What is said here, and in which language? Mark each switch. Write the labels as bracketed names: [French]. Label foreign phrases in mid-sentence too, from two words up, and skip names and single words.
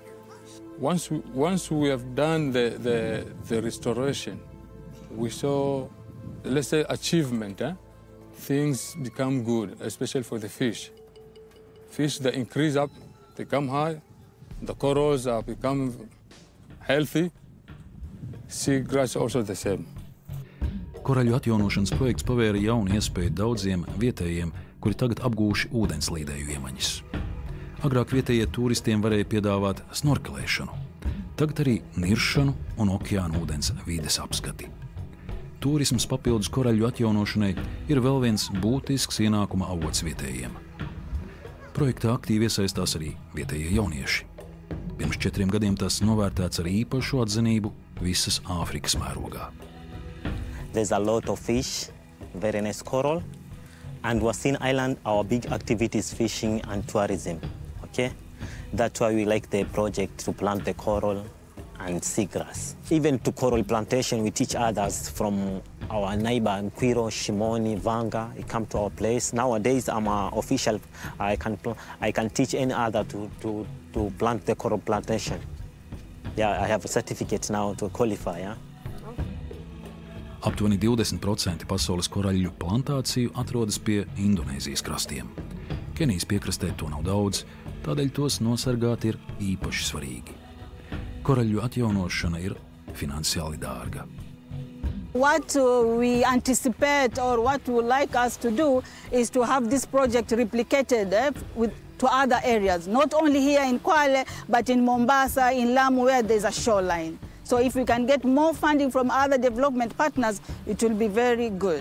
[English] Once we have done the restoration, we saw, let's say, achievement. Things become good, especially for the fish. Fish, they increase up, they come high, the corals become healthy. Seagrass also the same. [Latvian] Koraļu atjaunošanas projekts pavēra jaunu iespēju daudziem vietējiem, kuri tagad apgūši ūdenslīdēju iemaņas. Agrāk vietējie turistiem varēja piedāvāt snorkelēšanu, tagad arī niršanu un okeāna ūdens vides apskati. Turisms papildus koraļu atjaunošanai ir vēl viens būtisks ienākuma avots vietējiem. Projektā aktīvi iesaistās arī vietējie jaunieši. Pirms 4 gadiem tas novērtēts ar īpašu atzinību visas Āfrikas mērogā. [English] There's a lot of fish, very nice coral, and Wasin Island, our big activity is fishing and tourism, okay? That's why we like the project to plant the coral and seagrass. Even to coral plantation, we teach others from our neighbor, Nkwiro, Shimoni, Vanga, they come to our place. Nowadays, I'm an official, I can teach any other to plant the coral plantation. Yeah, I have a certificate now to qualify, yeah? [Latvian] Aptuveni 20% pasaules koraļu plantāciju atrodas pie Indonēzijas krastiem. Kenijas piekrastē to nav daudz, tādēļ tos nosargāt ir īpaši svarīgi. Koraļu atjaunošana ir finansiāli dārga. [English] What we anticipate or what we would like us to do is to have this project replicated to other areas, not only here in Kwale, but in Mombasa, in Lamu, where there's a shoreline. So if we can get more funding from other development partners, it will be very good.